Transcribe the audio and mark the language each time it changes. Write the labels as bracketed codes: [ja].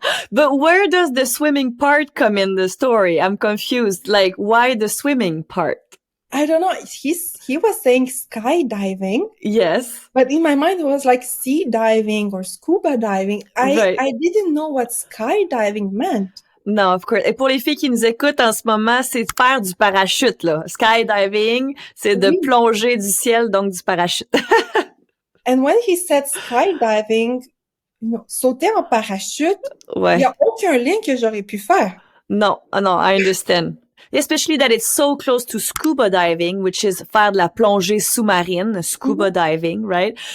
[en] But where does the swimming part come in the story? I'm confused. Like, why the swimming part? I don't know. He was saying skydiving, Yes. but in my mind it was like sea diving or scuba diving. I Right. didn't know what skydiving meant. [fr] Non, of course. Et pour les filles qui nous écoutent en ce moment, c'est de faire du parachute, là. Skydiving, c'est de Oui. plonger du ciel, donc du parachute. [en] And when he said skydiving, [fr] sauter en parachute, il n'y Ouais. a aucun lien que j'aurais pu faire. Non, non, [en] I understand. Especially that it's so close to scuba diving, which is [fr] faire de la plongée sous-marine, [en] scuba diving, right?